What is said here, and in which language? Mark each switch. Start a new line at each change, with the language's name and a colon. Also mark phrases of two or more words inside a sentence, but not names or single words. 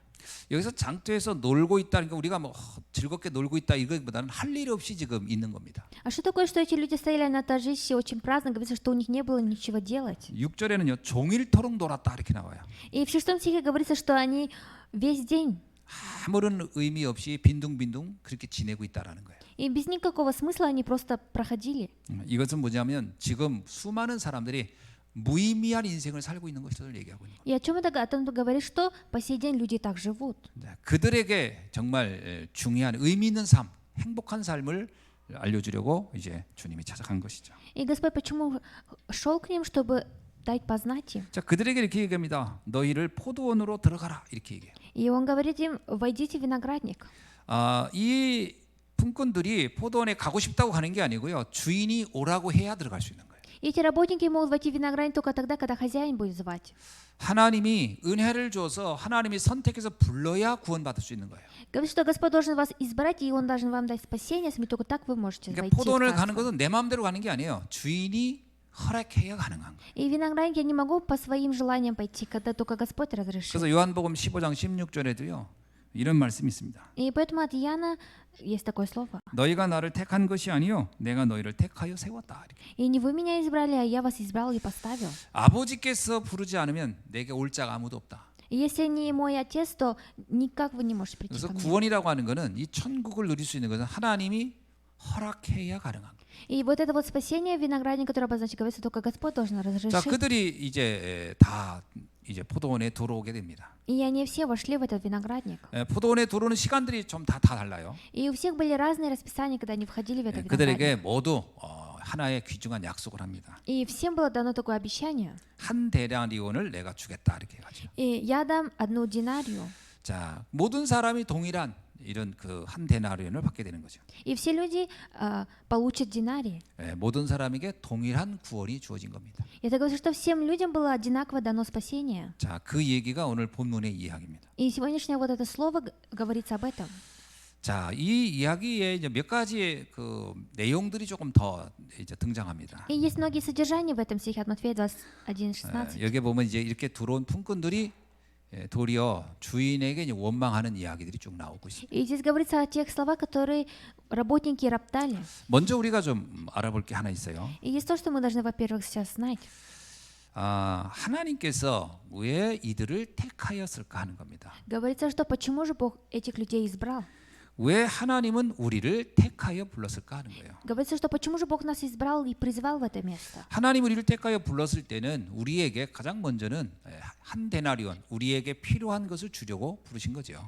Korean: 여기서 장터에서 놀고 있다는 게 우리가 뭐 즐겁게 놀고 있다 이것보다는 할 일 없이 지금 있는 겁니다.
Russian: А что такое, что эти люди стояли на торжище очень праздно, говорится, что у них не было ничего делать.
Korean: 6절에는요 종일토록 놀았다 이렇게 나와요.
Russian: И в 6 стихе говорится, что они весь день
Korean: 아무런 의미 없이 빈둥빈둥 그렇게 지내고 있다라는 거예요.
Russian: и без никакого смысла они просто проходили.
Korean: 이것은 뭐냐면 지금 수많은 사람들이 무의미한 인생을 살고 있는 것을 얘기하고 있는 거예요.
Russian: И о чем это? О том говорит, что по сей день люди так живут.
Korean: 그들에게 정말 중요한 의미 있는 삶, 행복한 삶을 알려주려고 이제 주님이 찾아간 것이죠.
Russian: И Господь почему шел к ним, чтобы дать познать им?
Korean: 자, 그들에게 이렇게 얘기합니다. 너희를 포도원으로 들어가라 이렇게 얘기해요.
Russian: И он говорит им, войдите в виноградник.
Korean: 이 품꾼들이 포도원에 가고 싶다고 가는 게 아니고요. 주인이 오라고 해야 들어갈 수 있는 거예요.
Russian: И эти работники могут войти в виноградник только тогда, когда хозяин будет звать.
Korean: 하나님이 은혜를 줘서 하나님이 선택해서 불러야 구원받을 수 있는 거예요.
Russian: Говорит, что Господь должен вас избрать, и Он должен вам дать спасение, если только так вы можете
Korean: 그러니까
Russian: войти в
Korean: 포도원을 가는
Russian: царство.
Korean: 것은 내 마음대로 가는 게 아니에요. 주인이 허락해야 가능한 거예요.
Russian: И в виноградник я не могу по своим желаниям пойти, когда только Господь разрешит.
Korean: 그래서 요한복음 15장 16절에도요. 이런 말씀이 있습니다.
Russian: И поэтому от Иоанна есть такое слово.
Korean: 너희가 나를 택한 것이 아니요 내가 너희를 택하여 세웠다. 이렇게.
Russian: И не вы меня избрали, а я вас избрал и поставил.
Korean: 아버지께서 부르지 않으면 내게 올 자가 아무도 없다.
Russian: И если не мой отец, то никак вы не можете прийти
Korean: 그래서
Russian: ко мне.
Korean: 구원이라고 하는 것은 이 천국을 누릴 수 있는 것은 하나님이 허락해야 가능한 거예요.
Russian: И вот это вот спасение виноградник, который обозначит, говорится, только Господь должен
Korean: 자,
Russian: разрешить.
Korean: 그들이 이제 다 이제 포도원에 들어오게 됩니다.
Russian: И они все вошли в этот виноградник.
Korean: 포도원에 들어오는 시간들이 좀 다 달라요.
Russian: И у всех были разные расписания, когда они входили в этот
Korean: 그들에게
Russian: виноградник.
Korean: 모두 하나의 귀중한 약속을 합니다.
Russian: И всем было дано такое обещание.
Korean: 한 데나리온을 내가 주겠다 이렇게 해가지고.
Russian: И я дам 1 динарию.
Korean: 자, 모든 사람이 동일한 이런 그 한 데나리온을 받게 되는 거죠.
Russian: И все люди получат динарий.
Korean: 모든 사람에게 동일한 구원이 주어진 겁니다.
Russian: И это говорит, что всем людям было одинаково дано спасение.
Korean: 자, 그 얘기가 오늘 본문의 이야기입니다.
Russian: И сегодняшнее вот это слово говорится об этом.
Korean: 자, 이 이야기에 이제 몇 가지의 그 내용들이 조금 더 이제 등장합니다.
Russian: И есть многие содержания в этом стихе от Матфея 21:16.
Korean: 여기 보면 이제 이렇게 들어온 품꾼들이 도리어 주인에게 이제 원망하는 이야기들이 쭉 나오고 있습니다.
Russian: И здесь говорится о тех словах, которые работники роптали.
Korean: 먼저 우리가 좀 알아볼 게 하나 있어요.
Russian: И есть то, что мы должны, во-первых, сейчас знать.
Korean: 하나님께서 왜 이들을 택하였을까 하는 겁니다.
Russian: Говорится, что почему же Бог этих людей избрал?
Korean: 왜 하나님은 우리를 택하여 불렀을까 하는 거예요.
Russian: Говорится, что почему же Бог нас избрал и призвал в это место?
Korean: 하나님 우리를 택하여 불렀을 때는 우리에게 가장 먼저는 한 데나리온, 우리에게 필요한 것을 주려고 부르신 거죠.